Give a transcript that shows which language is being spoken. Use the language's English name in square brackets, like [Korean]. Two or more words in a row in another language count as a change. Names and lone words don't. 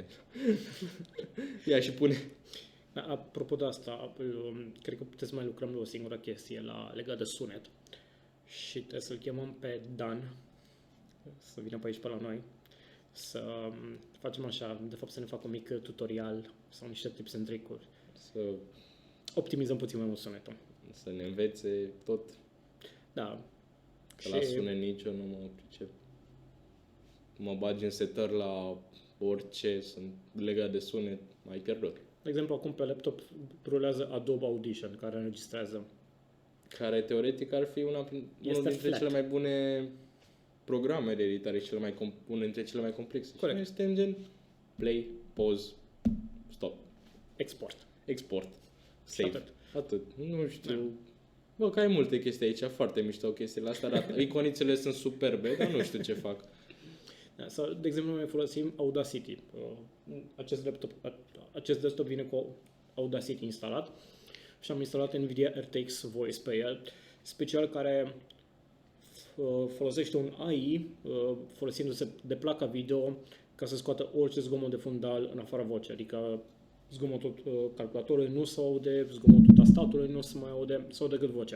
[Romanian] Ia și pune. Da, apropo de asta, cred că puteți mai lucrăm la o singură chestie legat de sunet. Și trebuie să-l chemăm pe Dan să vină pe aici pe la noi să facem așa, de fapt să ne facă un mic tutorial sau niște [English] tips and trick-uri. [Romanian] Să, Optimizăm puțin mai mult sunetul. să ne învețe tot, Da. că la sunet nici eu nu mă pricep. Mă bagi în setări la orice, sunt legat de sunet, mai pierdut. De exemplu, acum pe laptop rulează Adobe Audition, care înregistrează. Care teoretic ar fi unul dintre flat. cele mai bune programe de editare și unul dintre cele mai complexe. Corect. Și noi suntem gen [English] play, pause, stop, [Romanian] Export. [English] export, save. [Romanian] Atât. Atât. Nu știu. Bă, că ai multe chestii aici, foarte mișto chestiile astea. Arată. Iconițele sunt superbe, dar nu știu ce fac. Da, sau, de exemplu, noi folosim Audacity. Acest desktop vine cu Audacity instalat și am instalat NVIDIA RTX Voice pe el, special care folosește un AI folosindu-se de placa video ca să scoată orice zgomot de fundal în afara vocii, adică zgomotul calculatorului nu se aude, zgomotul tastatului nu se mai aude, se aude decât vocea.